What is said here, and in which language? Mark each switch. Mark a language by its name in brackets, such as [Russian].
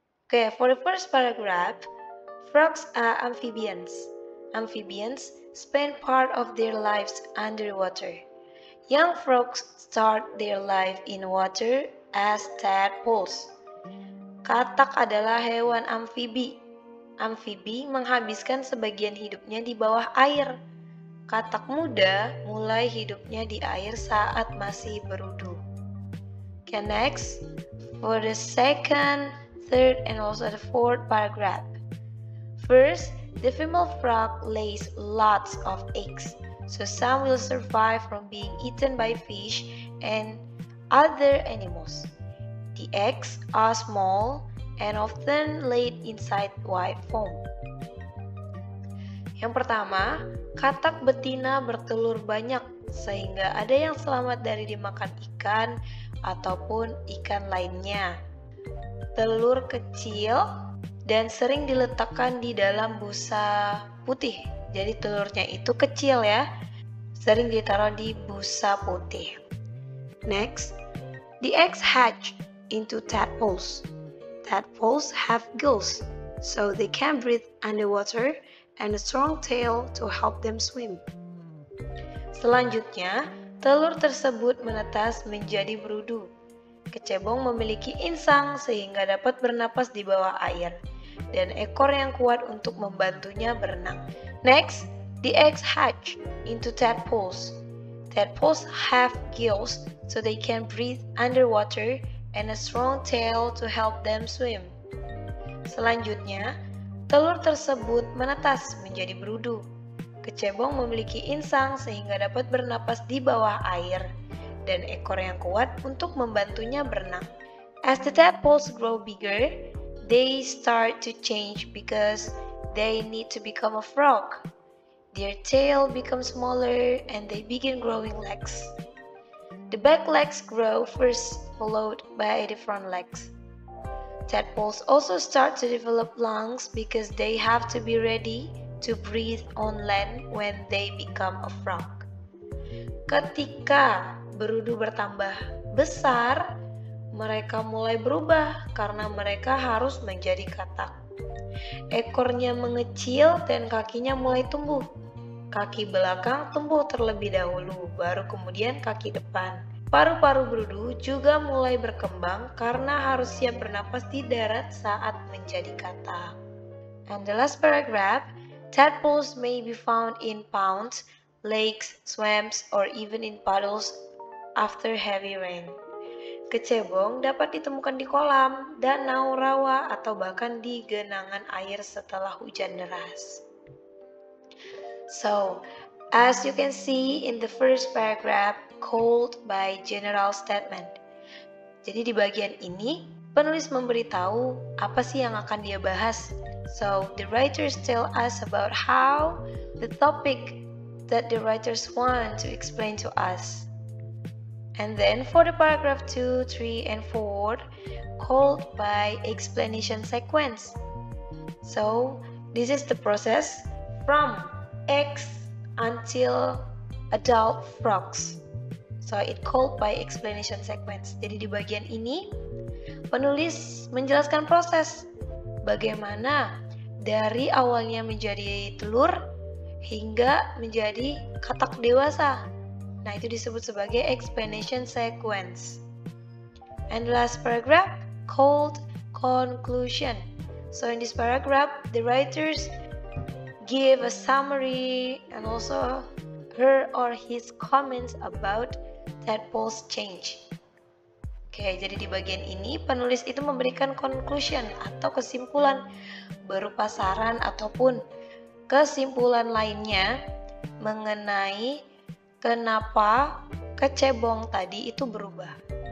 [English] Okay, for the first paragraph, frogs are amphibians. Amphibians spend part of their lives underwater. Young frogs start their life in water as tadpoles. [Indonesian] Katak adalah hewan amfibi. Amfibi menghabiskan sebagian hidupnya di bawah air. Katak muda mulai hidupnya di air saat masih berudu. [English] Okay, next, for the second, third, and also the fourth paragraph. First, the female frog lays lots of eggs, so some will survive from being eaten by fish and other animals. The eggs are small and often laid inside white foam. [Indonesian] Yang pertama, katak betina bertelur banyak sehingga ada yang selamat dari dimakan ikan ataupun ikan lainnya. Telur kecil dan sering diletakkan di dalam busa putih. Jadi telurnya itu kecil ya, sering ditaruh di busa putih. [English] Next, the eggs hatch into tadpoles. Tadpoles have gills, so they can breathe underwater and a strong tail to help them swim. [Indonesian] Selanjutnya, telur tersebut menetas menjadi berudu. Kecebong memiliki insang sehingga dapat bernapas di bawah air dan ekor yang kuat untuk membantunya berenang. [English] Next, the eggs hatch into tadpoles. Tadpoles have gills so they can breathe underwater and a strong tail to help them swim. [Indonesian] Selanjutnya, telur tersebut menetas menjadi berudu. Kecebong memiliki insang sehingga dapat bernapas di bawah air dan ekor yang kuat untuk membantunya berenang. [English] As the tadpoles grow bigger, they start to change because they need to become a frog. Their tail becomes smaller and they begin growing legs. The back legs grow first, followed by the front legs. Tadpoles also start to develop lungs because they have to be ready to breathe on land when they become a frog. [Indonesian] Ketika berudu bertambah besar, mereka mulai berubah karena mereka harus menjadi katak. Ekornya mengecil dan kakinya mulai tumbuh. Kaki belakang tumbuh terlebih dahulu, baru kemudian kaki depan. Paru-paru berudu juga mulai berkembang karena harus siap bernapas di darat saat menjadi katak. [English] And the last paragraph, tadpoles may be found in ponds, lakes, swamps, or even in puddles after heavy rain. [Indonesian] Kecebong dapat ditemukan di kolam, danau, rawa, atau bahkan di genangan air setelah hujan deras. [English] So, as you can see in the first paragraph, called by general statement. [Indonesian] Jadi di bagian ini, penulis memberitahu apa sih yang akan dia bahas [English] So the writers tell us about how the topic that the writers want to explain to us. And then for the paragraph 2, 3, and 4, called by explanation sequence. So this is the process from eggs until adult frogs. So it called by explanation sequence. [Indonesian] Jadi di bagian ini penulis menjelaskan proses bagaimana dari awalnya menjadi telur hingga menjadi katak dewasa. Nah, itu disebut sebagai explanation sequence. [English] And the last paragraph called conclusion. So in this paragraph, the writers give a summary and also her or his comments about tadpoles change. [Indonesian] Oke, jadi di bagian ini penulis itu memberikan conclusion atau kesimpulan berupa saran ataupun kesimpulan lainnya mengenai kenapa kecebong tadi itu berubah.